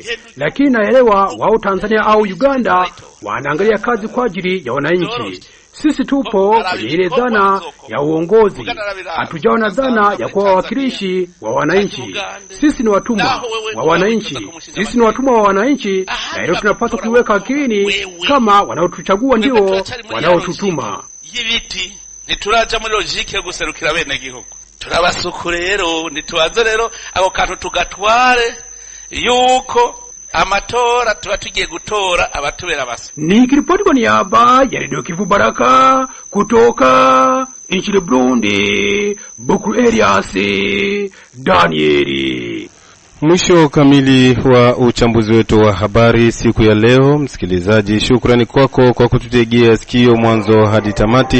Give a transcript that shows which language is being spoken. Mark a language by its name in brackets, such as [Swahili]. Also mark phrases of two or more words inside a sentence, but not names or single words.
[Swahili] Lakini naelewa wao Tanzania au Uganda wanaangalia kazi kwa ajili ya wananchi. Sisi tupo kwenye ile dhana ya uongozi, hatujaona dhana ya kuwa wawakilishi wa wananchi. Sisi ni watumwa wa wananchi, na hilo tunapaswa kuiweka akilini. Kama wanaotuchagua ndio wanaotutuma. [Rundi] Yibiti nituraja muri logique yo guserukira bene gihugu, turabasuku rero nitubaze rero abo kantu tugatware yuko amatora tuba tugiye gutora abatubera basa. [Swahili] Nikiripoti kwa niaba ya Radio Kivu Baraka kutoka nchini Burundi, Bukuru Elias Danieli. Mwisho kamili wa uchambuzi wetu wa habari siku ya leo. Msikilizaji, shukrani kwako kwa kututegea sikio mwanzo hadi tamati.